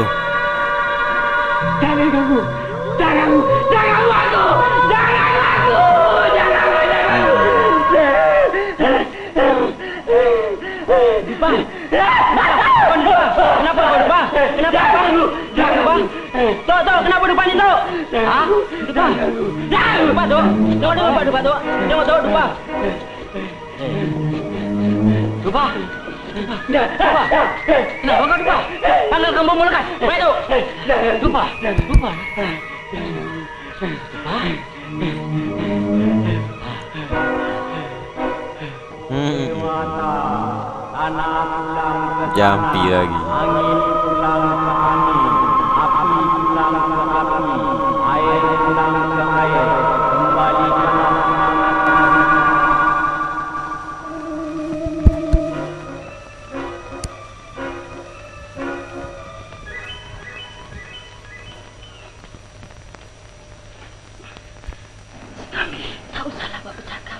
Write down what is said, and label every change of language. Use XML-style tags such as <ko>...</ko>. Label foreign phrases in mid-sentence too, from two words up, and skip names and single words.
<ms>Jangan ganggu! Jangan! Jangan ganggu! Jangan ganggu! Jangan ganggu! Dupa! Kenapa kau Dupa? Kenapa kau? Jangan Dupa! Tok, kenapa Dupa ni Tok? Ha? Dupa! Dupa Tok! Tengok Dupa Tok! Tengok Tok Dupa! Dupa! Dupa! Kenapa kau Dupa? Panggil kamu mulakan! Baik Tok! Dupa! Dupa! Jampi lagi. Angin pulang ke angin, api pulang ke api, air pulang ke air, kembalikan Tak usahlah buat bercakap.</ms>